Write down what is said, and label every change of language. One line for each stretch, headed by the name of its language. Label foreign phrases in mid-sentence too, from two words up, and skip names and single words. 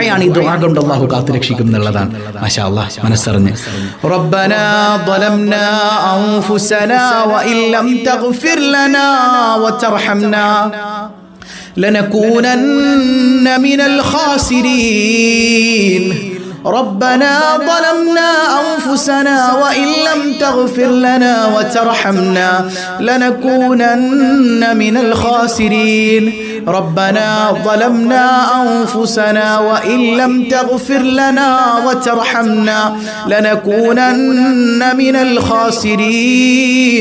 Malayalam: ഈ ദുആ കൊണ്ട് അല്ലാഹു കാത്തു രക്ഷിക്കും എന്നുള്ളതാണ്.
Arabic: ما شاء الله,
Malayalam: മനസ്സറിഞ്ഞ്.
Arabic: ربنا ظلمنا أنفسنا وإن لم تغفر لنا وترحمنا لنكونن من الخاسرين. ربنا ظلمنا أنفسنا وإن لم تغفر لنا وترحمنا لنكونن من الخاسرين. ربنا ظلمنا أنفسنا وإن لم تغفر لنا وترحمنا لنكونن من الخاسرين.